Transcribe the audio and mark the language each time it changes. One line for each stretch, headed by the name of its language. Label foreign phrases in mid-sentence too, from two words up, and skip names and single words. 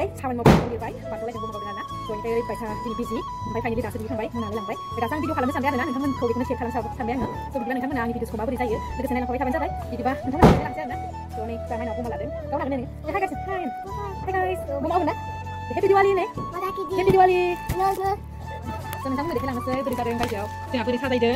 Bodo: खामानि मावबाय लिरबाय बाथौलायखौ मावदों आरोना। जयनिफ्राय ओरैबायसा दिनै बिजि ओमफ्राय फाइनालि दासो दुगैखांबाय मोनानो लांबाय। दासो आं भिडिअ खालामनो सानबाय आरोना नोंथांमोनखौ बेखौनो शेयार खालामनो सानबाय आङो। स' बिदिबा नोंथांमोना आंनि भिडिअसखौ माबोरै जायो लोगोसे नायलांबाय थाबानो जाबाय। बिदिबा नोंथांमोना लांसै आरोना। स' नै दा माइनाव बुंमा लादों। गावनो हागोन नोङो।
English: Hi guys, hi guys.
Bodo: बुंमा हागोन ना?
English: Happy Diwali nih. Happy Diwali.
Bodo: स' नोंथांमोना देखायलांनोसै बोरै जादों बायजोआव जोंहा बोरै साजायदों।